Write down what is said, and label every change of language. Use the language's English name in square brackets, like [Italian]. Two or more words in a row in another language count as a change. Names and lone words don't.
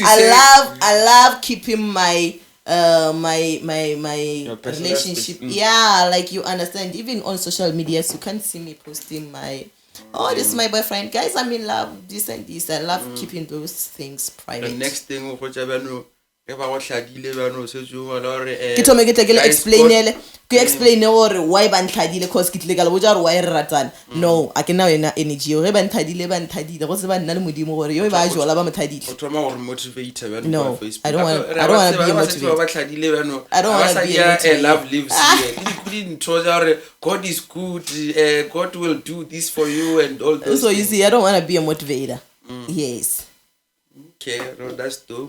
[English] I love keeping my Your personal relationship. space. Yeah, like you understand. Even on social media, so you can't see me posting my. Oh, this is my boyfriend, guys. I'm in love. This and this. I love keeping those things private. The next thing, [Northern Sotho] ke thome ke tle ke le explainele ke explain gore why ba nthadile cause ke tle ka le botsa gore why re ratana no a ke na yena energy ge ba nthadile go se ba nna le modimo gore yo ba jola ba mothadile no [English] I don't want to be a motivator. I don't want to be a motivator. Love lives here. God is good. God will do this for you and all those so you see I don't want to be a motivator. Yes. Okay, no, that's dope.